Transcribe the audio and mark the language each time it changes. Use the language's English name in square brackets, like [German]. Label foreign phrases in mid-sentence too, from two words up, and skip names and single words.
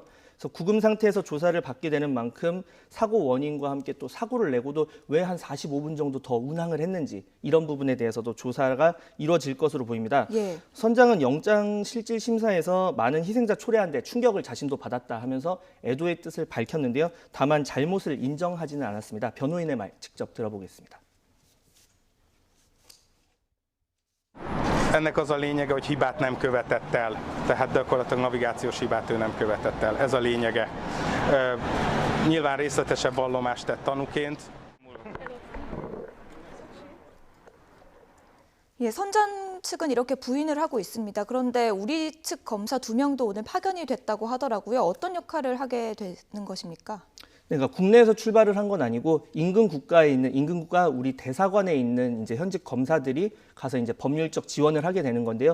[Korean] 그래서 구금 상태에서 조사를 받게 되는 만큼 사고 원인과 함께 또 사고를 내고도 왜 한 45분 정도 더 운항을 했는지 이런 부분에 대해서도 조사가 이루어질 것으로 보입니다. 예. 선장은 영장 실질 심사에서 많은 희생자 초래한데 충격을 자신도 받았다 하면서 애도의 뜻을 밝혔는데요. 다만 잘못을 인정하지는 않았습니다. 변호인의 말 직접 들어보겠습니다. [Hungarian] Ennek az a lényege, hogy hibát nem követett el, tehát gyakorlatilag navigációs hibát ő nem követett el. Ez a lényege. Nyilván részletesebb vallomást tett tanúként. [Korean] 예, 선장 측은 이렇게 부인을 하고 있습니다. 그런데 우리 측 검사 2명도 오늘 파견이 됐다고 하더라고요. 어떤 역할을 하게 되는 것입니까? 그러니까 국내에서 출발을 한 건 아니고 인근 국가 우리 대사관에 있는 이제 현직 검사들이 가서 이제 법률적 지원을 하게 되는 건데요.